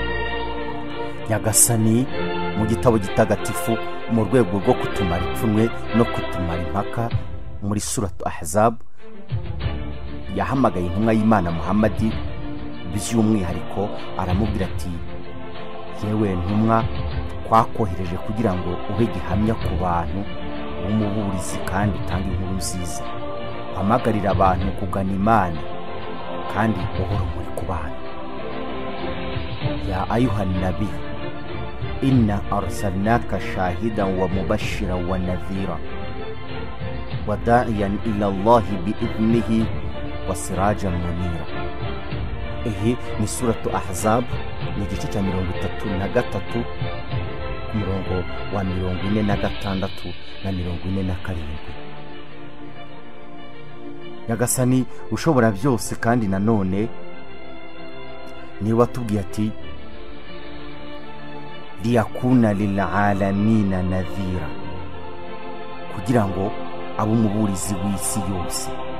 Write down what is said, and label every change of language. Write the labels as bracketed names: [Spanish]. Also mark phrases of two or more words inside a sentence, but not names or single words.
[Kinyarwanda] Nyagasani mu gitabo gitagatifu, mu rwego rwo kutumara ipfunwe no kutumara impaka, muri suratu Ahzab yahamagaye intumwa y'Imana Muhammad by'umwihariko, aramubwira ati, yewe ntumwa, twakohereje kugira ngo ube gihamya ku bantu, umuburizi kandi utange inkuru nziza, hamagarira abantu kugana Imana kandi uhora muri ku bantu. [Arabic] يا أيها النبي, إنا أرسلناك شاهدا و مبشرا و نذيرا و داعيا إلى الله بإذنه و سراجا منيرا. [Kinyarwanda] Iyi ni suratu Ahzab, ni igice cya 33 ku murongo wa 46 na 47. Nyagasani ushobora byose kandi nanone ni watubwiye ati [Arabic] ليكون للعالمين نذيرا, [Kinyarwanda] kugira ngo abo umuburizi w'isi yose.